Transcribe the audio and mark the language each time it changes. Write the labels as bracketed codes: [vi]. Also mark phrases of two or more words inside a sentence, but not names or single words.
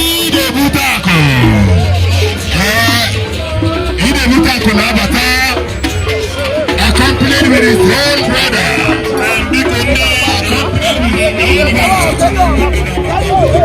[ig] Ide bute akụ. Ee, ide bute akụ na-abata. [en] Accompanied with his own brother. Accompanied with his own brother.